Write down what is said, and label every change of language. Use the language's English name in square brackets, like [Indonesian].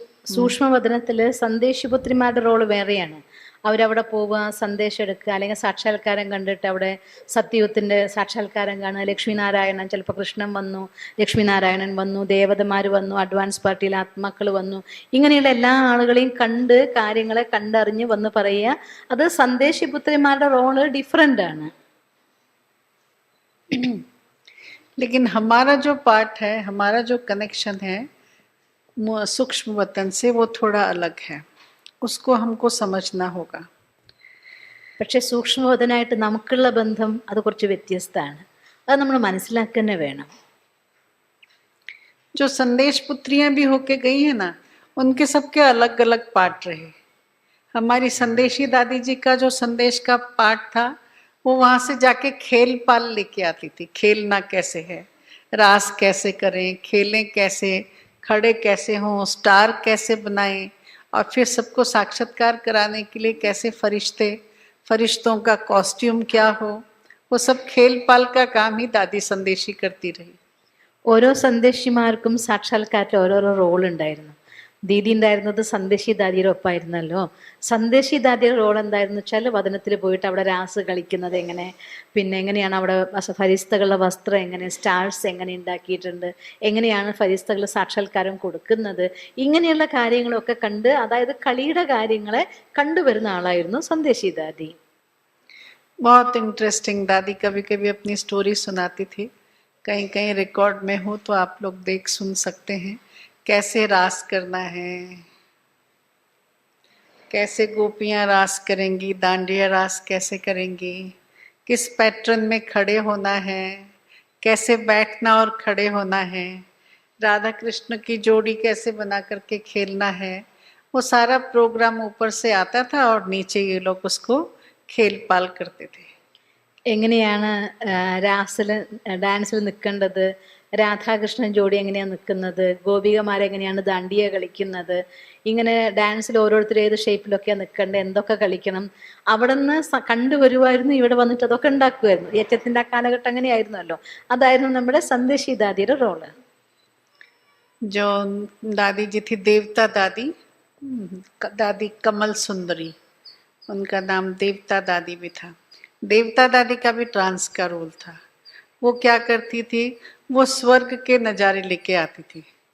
[Malayalam] സൂക്ഷ്മവതനത്തില് സന്ദേശിപുത്രിമാരുടെ role വേറെയാണ്. അവരവിടെ പോവുക, സന്ദേശം എടുക്കുക, അല്ലെങ്കിൽ സാക്ഷാത്കാരം കണ്ടിട്ട് അവിടെ സത്യയുഗത്തിൻ്റെ സാക്ഷാത്കാരം കാണുക. ലക്ഷ്മിനാരായണൻ, ചിലപ്പോൾ കൃഷ്ണൻ വന്നു, ലക്ഷ്മിനാരായണൻ വന്നു, ദേവതമാർ വന്നു, അഡ്വാൻസ് പാർട്ടിയിൽ ആത്മാക്കൾ വന്നു. ഇങ്ങനെയുള്ള എല്ലാ ആളുകളെയും കണ്ട് കാര്യങ്ങളെ കണ്ടറിഞ്ഞ് വന്ന് പറയുക. അത് സന്ദേശിപുത്രിമാരുടെ റോള് ഡിഫറെൻ്റ് ആണ്. [Hindi] लेकिन हमारा जो पार्ट है, हमारा जो कनेक्शन है सूक्ष्म वतन से, वो थोड़ा अलग है, उसको हमको समझना होगा. [Malayalam] പക്ഷെ സൂക്ഷ്മവതനായിട്ട് നമുക്കുള്ള ബന്ധം അത് കുറച്ച് വ്യത്യസ്തമാണ്. അത് നമ്മൾ മനസ്സിലാക്കുക തന്നെ വേണം. [Hindi] जो संदेश पुत्रियां भी होके गई है ना, उनके सबके अलग अलग पार्ट रहे. हमारी संदेशी दादी जी का जो संदेश का पार्ट था, वो वहाँ से जाके खेल पाल लेके आती थी. खेलना कैसे है, रास कैसे करें, खेलें कैसे, खड़े कैसे हों, स्टार कैसे बनाएं, और फिर सबको साक्षात्कार कराने के लिए कैसे फरिश्तों का कॉस्ट्यूम क्या हो, वो सब खेल पाल का काम ही दादी संदेशी करती रही. [Malayalam] ഓരോ സന്ദേശിമാർക്കും സാക്ഷാത്കാരത്തിൽ ഓരോരോ റോൾ ഉണ്ടായിരുന്നു. ദീദി ഉണ്ടായിരുന്നത് സന്ദേശി ദാദിയുടെ ഒപ്പമായിരുന്നല്ലോ. സന്ദേശി ദാദിയുടെ റോൾ എന്തായിരുന്നു വെച്ചാൽ വദനത്തിൽ പോയിട്ട് അവിടെ രാസ് കളിക്കുന്നത് എങ്ങനെ, പിന്നെ എങ്ങനെയാണ് അവിടെ ഫരിസ്തകളുടെ വസ്ത്രം എങ്ങനെ, സ്റ്റാർസ് എങ്ങനെ ഉണ്ടാക്കിയിട്ടുണ്ട്, എങ്ങനെയാണ് ഫരിസ്തകൾ സാക്ഷാത്കാരം കൊടുക്കുന്നത്, ഇങ്ങനെയുള്ള കാര്യങ്ങളൊക്കെ കണ്ട്, അതായത് കളിയുടെ കാര്യങ്ങളെ കണ്ടുവരുന്ന ആളായിരുന്നു സന്ദേശി ദാദി. [Hindi] बहुत इंटरेस्टिंग। दादी कभी कभी अपनी स्टोरी सुनाती थी, कहीं कहीं रिकॉर्ड में हो तो आप लोग देख सुन सकते हैं कैसे रास करना है, कैसे गोपियां रास करेंगी, डांडिया रास कैसे करेंगी, किस पैटर्न में खड़े होना है, कैसे बैठना और खड़े होना है, राधा कृष्ण की जोड़ी कैसे बना करके खेलना है। वो सारा प्रोग्राम ऊपर से आता था और नीचे ये लोग उसको खेल पाल करते थे। [Malayalam] എങ്ങനെയാണ് രാസിൽ ഡാൻസിൽ നിൽക്കേണ്ടത്, രാധാകൃഷ്ണൻ ജോഡി എങ്ങനെയാണ് നിൽക്കുന്നത്, ഗോപികമാരെങ്ങനെയാണ് ദാണ്ടിയ കളിക്കുന്നത്, ഇങ്ങനെ ഡാൻസിൽ ഓരോരുത്തർ ഏത് ഷേപ്പിലൊക്കെയാണ് നിൽക്കേണ്ടത്, എന്തൊക്കെ കളിക്കണം, അവിടെ നിന്ന് കണ്ടുവരുമായിരുന്നു. ഇവിടെ വന്നിട്ട് അതൊക്കെ ഉണ്ടാക്കുമായിരുന്നു. യജ്ഞത്തിൻ്റെ ആ കാലഘട്ടം അങ്ങനെയായിരുന്നല്ലോ. അതായിരുന്നു നമ്മുടെ സന്ദേശി ദാദിയുടെ റോള്. [Hindi] जो दादी जी थी देवता दादी, दादी कमल सुंदरी, उनका नाम देवता दादी भी था। देवता दादी का भी ट्रांस का रोल था। वो क्या करती थी, वो स्वर्ग के नज़ारे लेके आती थी।